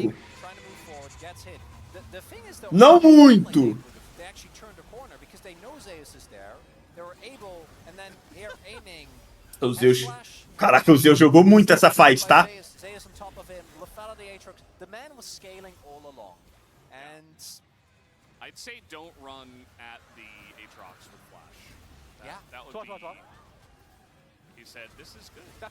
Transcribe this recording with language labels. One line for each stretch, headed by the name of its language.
English: Trying to move forward, gets hit. The thing is, though,
Portuguese: Não muito.
English: they actually turned the corner because they know Zeus is there. They were able, and then here aiming.
Portuguese: O Zeus. Caraca, o Zeus jogou muito essa fight, tá?
English: Zeus on top of him, lethality Aatrox. The man was scaling all along, and I'd say don't run at the Aatrox with flash. That would be. He said, "This is good."